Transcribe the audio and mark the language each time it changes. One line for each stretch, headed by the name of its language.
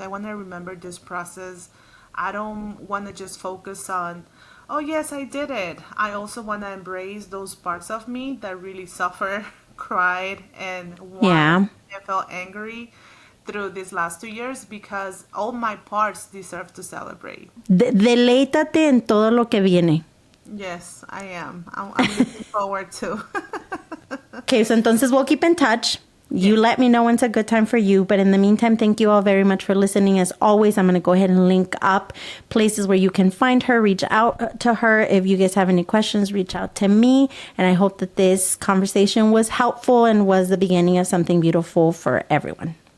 English: I want to remember this process. I don't want to just focus on, oh yes, I did it. I also want to embrace those parts of me that really suffer, cried, and Yeah. whined and felt angry through these last 2 years because all my parts deserve to celebrate.
Spanish: Deleítate en todo lo que viene.
English: Yes, I am. I'm looking forward to. Okay, so entonces we'll keep in touch. You let me know when's a good time for you. But in the meantime, thank you all very much for listening. As always, I'm going to go ahead and link up places where you can find her, reach out to her. If you guys have any questions, reach out to me. And I hope that this conversation was helpful and was the beginning of something beautiful for everyone.